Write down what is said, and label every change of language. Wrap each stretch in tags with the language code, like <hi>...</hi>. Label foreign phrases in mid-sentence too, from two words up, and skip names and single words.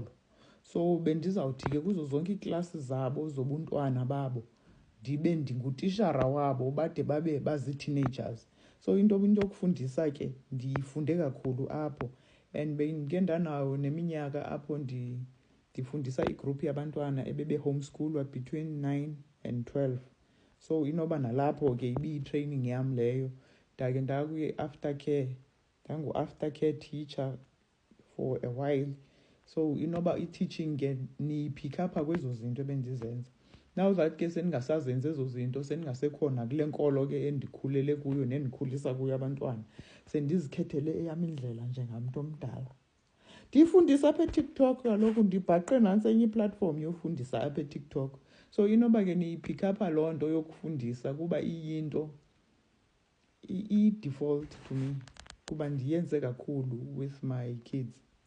<xh>So bendizawuthi ke kuzo zonke iiklasi zabo zobuntwana babo ndibe ndingutishara wabo bade babe bazi-teenagers. So into yokufundisa ke ndiyifunde kakhulu apho, and bendike ndanawo neminyaka apho ndifundisa igroup yabantwana ebebe-homeschoolwa between 9 and 12. So inoba nalapho ke ibiyi-training yam leyo. Ndake ndakwi-aftercare, ndangu-</xh> <en>aftercare teacher for a while.</en> <xh>So inoba i-teaching ke niyiphikha apha kwezo zinto ebendizenza.</xh> <en>Now that</en> <xh>ke sendingasazenzi ezo zinto, sendingasekhona kule nkolo ke endikhulele kuyo nendikhulisa kuyo abantwana, sendizikhethele eyam indlela njengamntu omdala. Ndifundisa apha eTikTok, kaloku ndibhaqe nantsi enye iplatform yofundisa apha eTikTok. So inoba ke niyiphikha apha loo nto yokufundisa kuba iyinto i-</xh> <en>default to me,</en> <xh>kuba ndiyenze kakhulu</xh> <en>with my kids.</en>